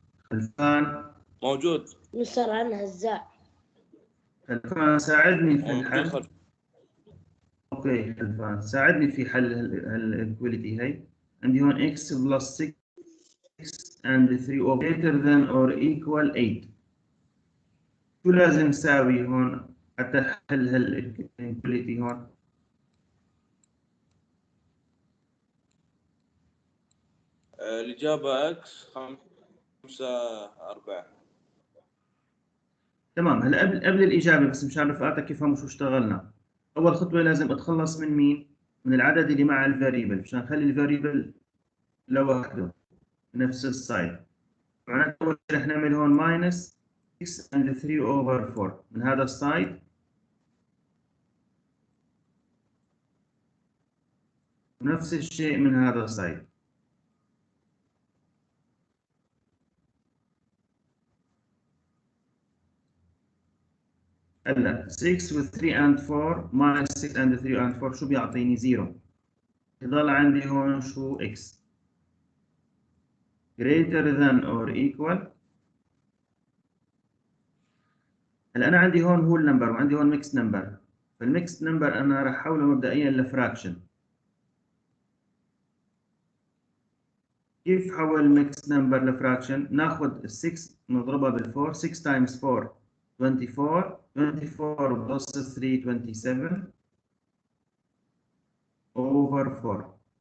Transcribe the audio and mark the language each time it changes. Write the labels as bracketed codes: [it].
[ar] خلفان موجود. مستر أنا هزاع. خلفان ساعدني في الحل. اوكي خلفان ساعدني في حل الايكواليتي هي. عندي هون [en] x plus 6 and 3 over greater than or equal 8. [ar] شو لازم نساوي هون حتى نحل هالايكواليتي هون؟ الإجابة إكس 5 4. تمام. هلا قبل الاجابه بس مشان رفقاتك يفهموا شو اشتغلنا. اول خطوه لازم اتخلص من مين؟ من العدد اللي مع الفاريبل مشان اخلي الفاريبل لوحده نفس السايد. معناته اول شيء رح نعمل هون ماينس 6 [en] and 3 over 4 [ar] من هذا السايد، ونفس الشيء من هذا السايد. هلا 6 و 3 [en] and 4 minus 6 and 3 and 4 [ar] شو بيعطيني؟ 0. يضل عندي هون شو x greater than or equal. هلا انا عندي هون هو النمبر وعندي هون ميكس نمبر، فالميكس نمبر انا راح احوله مبدئيا لفراكشن. كيف حول ميكس نمبر لفراكشن؟ ناخذ ال 6 نضربها بال 4، [en] 6 times 4 [ar] 24، 24 بلس 3 27 over 4.